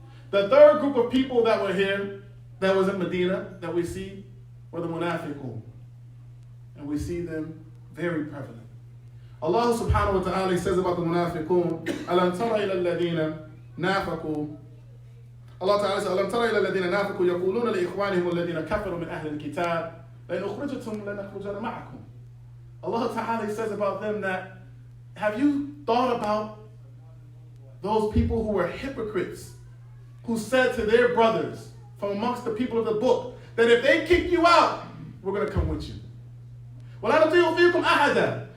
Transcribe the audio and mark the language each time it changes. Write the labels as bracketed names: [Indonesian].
[English] The third group of people that were here, that was in Medina, that we see, were the munafiqun. And we see them very prevalent. Allah subhanahu wa ta'ala says about the munafiqun, [Arabic] أَلَمْ تَرَ إِلَى الَّذِينَ نَافَقُوا. [English] Allah Ta'ala says, [Arabic] أَلَمْ تَرَ إِلَى الَّذِينَ نَافَقُوا يَقُولُونَ لِإِخْوَانِهِمُ الَّذِينَ كَفَرُوا مِنْ أَهْلِ الْكِتَابِ لَإِنْ أُخْرِجْتُمْ لَنَخْرُجَنَّ مَعَكُمْ. [English] Allah Ta'ala says about them that, have you thought about those people who were hypocrites, who said to their brothers from amongst the people of the book, that if they kick you out, we're going to come with you. [Arabic] وَلَا نُطِيعُ فِيكُمْ أَحَدًا.